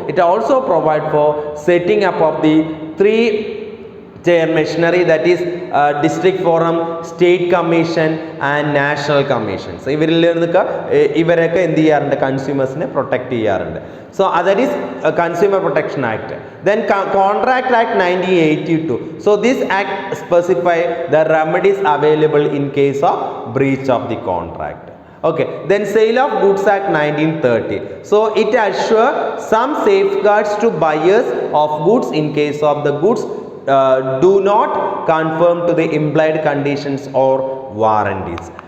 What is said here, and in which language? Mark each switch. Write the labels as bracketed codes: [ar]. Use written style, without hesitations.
[en] It also provide for setting up of the 3 chair machinery, that is district forum, state commission and national commission. [ml] So ഇവരൊക്കെ എന്ത് ചെയ്യാറുണ്ട്? കൺസ്യൂമേഴ്സിനെ protect ചെയ്യാറുണ്ട്. [en] So that is Consumer Protection Act. Then Contract Act 1982. So this act specify the remedies available in case of breach of the contract. Okay, then Sale of Goods Act 1930. So it assures some safeguards to buyers of goods in case of the goods do not conform to the implied conditions or warranties.